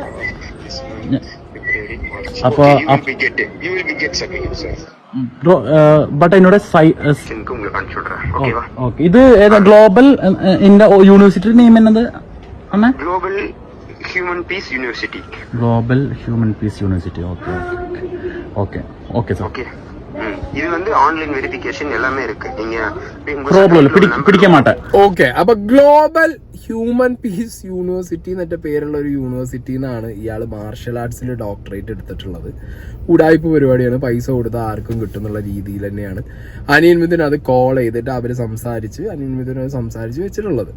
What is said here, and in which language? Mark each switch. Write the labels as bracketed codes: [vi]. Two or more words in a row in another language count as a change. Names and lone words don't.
[ml] അപ്പൊ ബട്ട് എന്നോട് ഇത് [en] global university name [ml] എന്നത് ഗ്ലോബൽ ഹ്യൂമൻ പീസ് യൂണിവേഴ്സിറ്റി. ഗ്ലോബൽ ഹ്യൂമൻ പീസ് യൂണിവേഴ്സിറ്റി. [en] okay okay okay sir. [ta] இது வந்து ஆன்லைன் வெரிஃபிகேஷன் எல்லாமே இருக்கு. நீங்க ப்ராப்ளம் பிடிக்க மாட்டேன். [ml] ഓക്കെ, അപ്പൊ ഗ്ലോബൽ ഹ്യൂമൻ പീസ് യൂണിവേഴ്സിറ്റി എന്നിട്ട് പേരുള്ള ഒരു യൂണിവേഴ്സിറ്റി എന്നാണ് ഇയാൾ മാർഷൽ ആർട്സിൽ ഡോക്ടറേറ്റ് എടുത്തിട്ടുള്ളത്. ഉടായ്പ പരിപാടിയാണ്, പൈസ കൊടുത്താൽ ആർക്കും കിട്ടുന്നുള്ള രീതിയിൽ തന്നെയാണ് അനിയൻ മിഥുൻ അത് കോൾ ചെയ്തിട്ട് അവർ അനിയൻ മിഥുൻ സംസാരിച്ച് വെച്ചിട്ടുള്ളത്.